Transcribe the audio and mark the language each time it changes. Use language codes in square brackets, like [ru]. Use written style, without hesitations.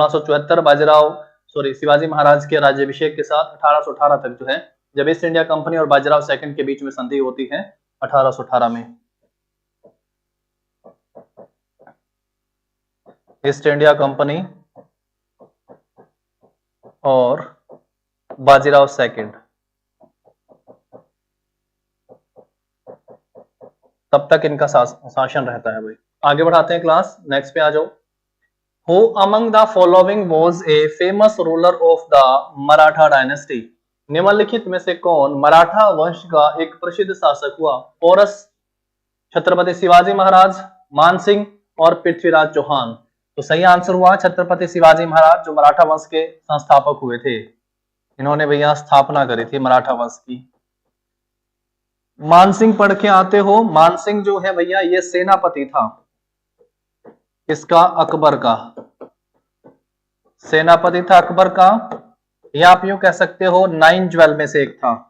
[hi] 1674 शिवाजी महाराज के राज्याभिषेक के साथ 1818 तक जो है, जब ईस्ट इंडिया कंपनी और बाजीराव सेकंड के बीच में संधि होती है 1818 में, ईस्ट इंडिया कंपनी और बाजीराव सेकंड, तब तक इनका शासन रहता है भाई। आगे बढ़ाते हैं क्लास, नेक्स्ट पे आ जाओ। [en] Who among the following was a famous ruler of the Maratha dynasty? [hi] निम्नलिखित में से कौन मराठा वंश का एक प्रसिद्ध शासक हुआ? पोरस, छत्रपति शिवाजी महाराज, मानसिंह और पृथ्वीराज चौहान। तो सही आंसर हुआ छत्रपति शिवाजी महाराज, जो मराठा वंश के संस्थापक हुए थे। इन्होंने भैया स्थापना करी थी मराठा वंश की। मानसिंह पढ़ के आते हो, मानसिंह जो है भैया ये सेनापति था, इसका अकबर का सेनापति था, अकबर का, या आप यूं कह सकते हो 9 ज्वेल में से एक था।